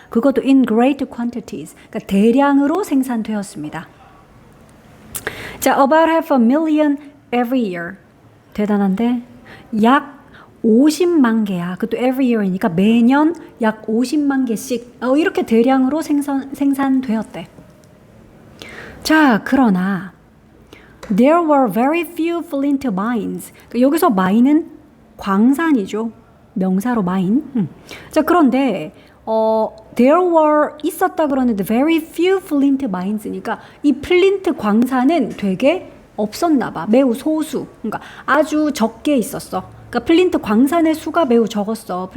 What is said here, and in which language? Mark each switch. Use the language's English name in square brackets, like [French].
[Korean] 그것도 [English] in great quantities, [Korean] 그러니까 대량으로 생산되었습니다. [English] 자, about 500,000 every year. [Korean] 대단한데? 약 50만 개야. 그것도 every year이니까 매년 약 50만 개씩 이렇게 대량으로 생산되었대. 자, 그러나 [English] there were very few flint mines. [Korean] 여기서 mine은 광산이죠. 명사로 mine. 자, 그런데 [English] there were [Korean] 있었다 그러는데 [English] very few flint mines [Korean] 니까 이 플린트 광산은 되게 없었나 봐. 매우 소수. 그러니까 아주 적게 있었어. 그러니까 플린트 광산의 수가 매우 적었어.